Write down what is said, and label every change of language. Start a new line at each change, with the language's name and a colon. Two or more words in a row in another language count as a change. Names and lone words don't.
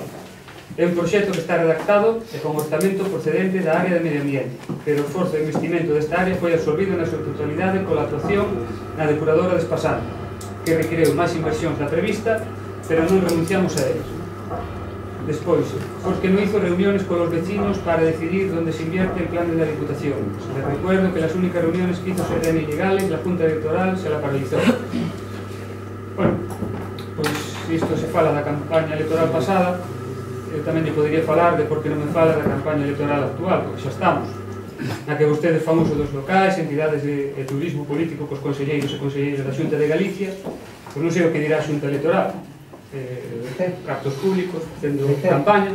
Galician: É un proxecto que está redactado e con orzamento procedente da área de medio ambiente, pero o esforzo de investimento desta área foi absorbido na súa totalidade pola actuación na depuradora de Espasante, que requereu máis inversións da prevista, pero non renunciamos a eles. Despois, porque non
Spanish: hizo reuniones con los vecinos para decidir dónde se invierte el plan de la Diputación. Les recuerdo que las únicas reuniones que hizo eran ilegales, la Junta Electoral se la paralizó.
Galician: Bueno, pois isto se fala da campaña electoral pasada, eu tamén lle podería falar de por que non me fala da campaña electoral actual, porque xa estamos, na que vostedes fan uso dos locais, entidades de turismo político cos conselleiros e conselleiras da Xunta de Galicia, pois non sei o que dirá a Xunta Electoral, actos públicos, facendo campaña.